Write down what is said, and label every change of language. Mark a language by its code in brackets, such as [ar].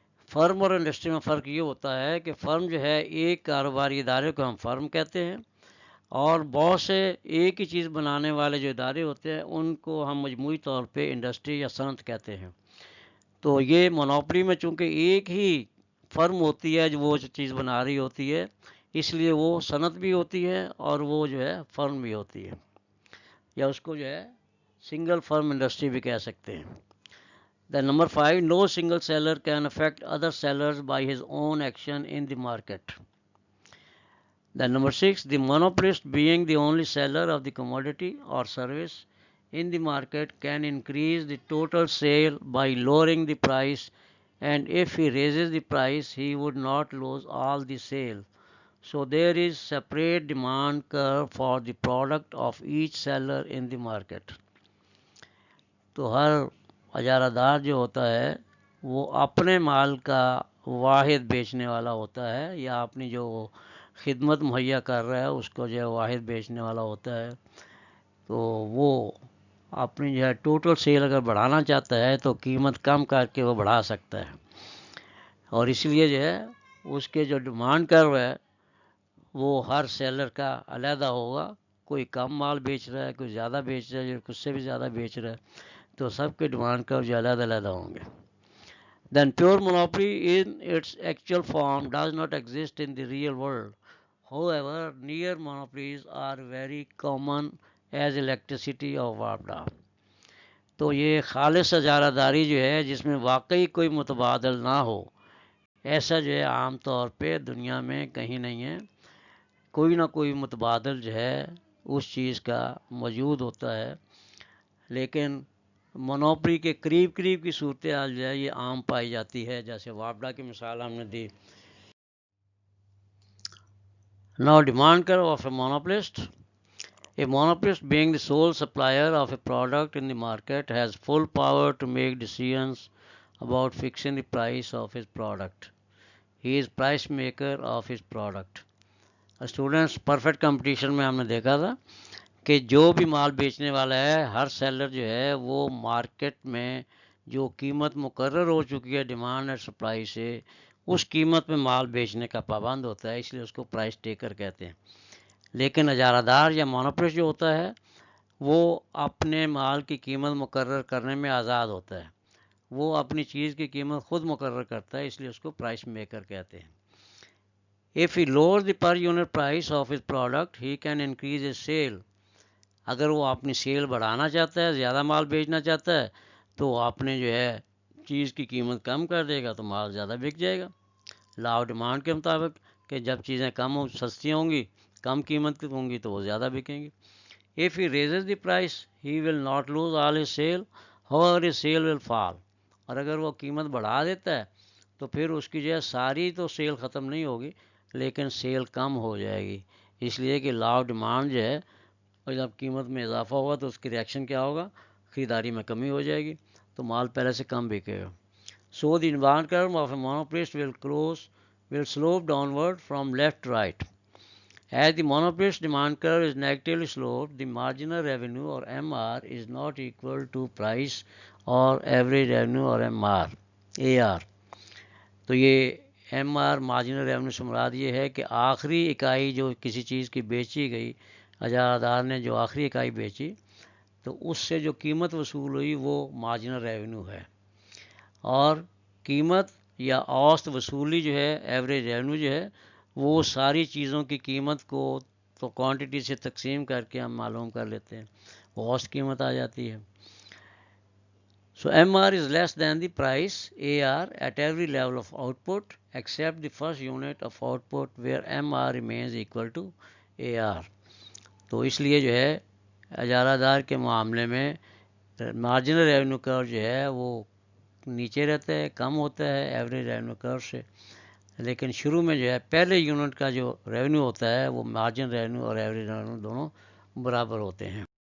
[ur] فرم اور انڈسٹری میں فرق یہ ہوتا ہے کہ فرم جو ہے ایک کاروباری ادارے کو ہم فرم کہتے ہیں، اور بہت سے ایک ہی چیز بنانے والے جو ادارے ہوتے ہیں ان کو ہم مجموعی طور پہ انڈسٹری یا صنعت کہتے ہیں. تو یہ مونوپلی میں چونکہ ایک ہی فرم ہوتی ہے جو وہ چیز بنا رہی ہوتی ہے، اس لیے وہ صنعت بھی ہوتی ہے اور وہ جو ہے فرم بھی ہوتی ہے، یا اس کو جو ہے سنگل فرم انڈسٹری بھی کہہ سکتے ہیں. [en] Then number 5 no single seller can affect other sellers by his own action in the market. Then number 6 the monopolist being the only seller of the commodity or service in the market can increase the total sale by lowering the price, and if he raises the price he would not lose all the sale. So there is separate demand curve for the product of each seller in the market. [ur] تو ہر اجارہ دار جو ہوتا ہے وہ اپنے مال کا واحد بیچنے والا ہوتا ہے، یا اپنی جو خدمت مہیا کر رہا ہے اس کو جو ہے واحد بیچنے والا ہوتا ہے. تو وہ اپنی جو ہے ٹوٹل سیل اگر بڑھانا چاہتا ہے تو قیمت کم کر کے وہ بڑھا سکتا ہے، اور اس لیے جو ہے اس کے جو ڈیمانڈ کرو ہے وہ ہر سیلر کا علیحدہ ہوگا. کوئی کم مال بیچ رہا ہے، کوئی زیادہ بیچ رہا ہے، کچھ سے بھی زیادہ بیچ رہا ہے، تو سب کے ڈیمانڈ کرو جو علیحدہ علیحدہ ہوں گے. [en] Then pure monopoly in its actual form does not exist in the real world. However, near monopolies are very common as electricity or وابڈا. [ur] تو یہ خالص اجارہ داری جو ہے جس میں واقعی کوئی متبادل نہ ہو، ایسا جو ہے عام طور پہ دنیا میں کہیں نہیں ہے. کوئی نہ کوئی متبادل جو ہے اس چیز کا موجود ہوتا ہے، لیکن مونوپلی کے قریب قریب کی صورتحال جو ہے یہ عام پائی جاتی ہے، جیسے وابڈا کی مثال ہم نے دی. [en] Now demand curve of a monopolist. A monopolist, being the sole supplier of a product in the market, has full power to make decisions about fixing the price of his product. He is price maker of his product. [ur] Students perfect competition میں ہم نے دیکھا تھا کہ جو بھی مال بیچنے والا ہے، ہر سیلر جو ہے وہ مارکیٹ میں جو قیمت مقرر ہو چکی ہے ڈیمانڈ اور سپلائی سے، اس قیمت میں مال بیچنے کا پابند ہوتا ہے، اس لیے اس کو پرائس ٹیکر کہتے ہیں. لیکن اجارہ دار یا مونوپولسٹ جو ہوتا ہے وہ اپنے مال کی قیمت مقرر کرنے میں آزاد ہوتا ہے، وہ اپنی چیز کی قیمت خود مقرر کرتا ہے، اس لیے اس کو پرائس میکر کہتے ہیں. [en] If he lowers the per unit price of his product, he can increase his sale. [ur] اگر وہ اپنی سیل بڑھانا چاہتا ہے، زیادہ مال بیچنا چاہتا ہے، تو وہ اپنے جو ہے چیز کی قیمت کم کر دے گا تو مال زیادہ بک جائے گا. لا آف ڈیمانڈ کے مطابق کہ جب چیزیں کم سستی ہوں گی، کم قیمت کی ہوں گی تو وہ زیادہ بکیں گی. [en] If he raises the price, he will not lose all his sale, however his sale will fall. [ur] اور اگر وہ قیمت بڑھا دیتا ہے تو پھر اس کی جو ہے ساری تو سیل ختم نہیں ہوگی، لیکن سیل کم ہو جائے گی، اس لیے کہ لا آف ڈیمانڈ جو ہے، اور جب قیمت میں اضافہ ہوگا تو اس کی ریئیکشن کیا ہوگا، خریداری میں کمی ہو جائے گی، تو مال پہلے سے کم بکے گا. [en] So the demand curve of a monopolist will slope downward from left to right. As the monopolist demand curve is negatively sloped, the marginal revenue or MR is not equal to price or average revenue or MR AR. [ur] تو یہ M R marginal revenue سے مراد یہ ہے کہ آخری اکائی جو کسی چیز کی بیچی گئی، اجارہ دار نے جو آخری اکائی بیچی تو اس سے جو قیمت وصول ہوئی وہ مارجنل ریونیو ہے، اور قیمت یا اوسط وصولی جو ہے ایوریج ریونیو جو ہے وہ ساری چیزوں کی قیمت کو تو کوانٹٹی سے تقسیم کر کے ہم معلوم کر لیتے ہیں، وہ اوسط قیمت آ جاتی ہے. [en] So MR is less than the price AR at every level of output except the first unit of output where MR remains equal to AR. [ur] تو اس لیے جو ہے اجارہ دار کے معاملے میں مارجنل ریونیو کرو جو ہے وہ نیچے رہتا ہے، کم ہوتا ہے ایوریج ریونیو کرو سے، لیکن شروع میں جو ہے پہلے یونٹ کا جو ریونیو ہوتا ہے وہ مارجن ریونیو اور ایوریج ریونیو دونوں برابر ہوتے ہیں.